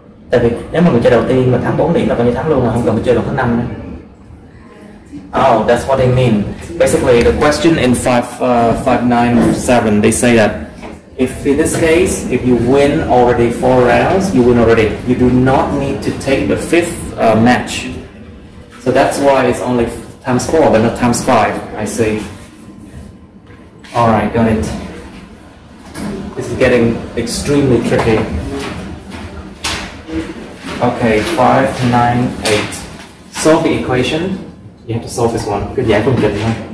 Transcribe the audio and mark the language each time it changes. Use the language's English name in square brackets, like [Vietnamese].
[Vietnamese] Tại vì nếu mà người chơi đầu tiên mà thắng 4 điểm là coi như thắng luôn, mà không cần phải chơi lần thứ 5 nữa. [English] Oh, that's what they mean. Basically, the question in 597, they say that if in this case, if you win already 4 rounds, you win already. You do not need to take the 5th match. So that's why it's only times 4, but not times 5. I see. All right, got it. This is getting extremely tricky. Okay, 5, 9, 8. Solve the equation. You have to solve this one. [Vietnamese] Cứ giải phương trình thôi.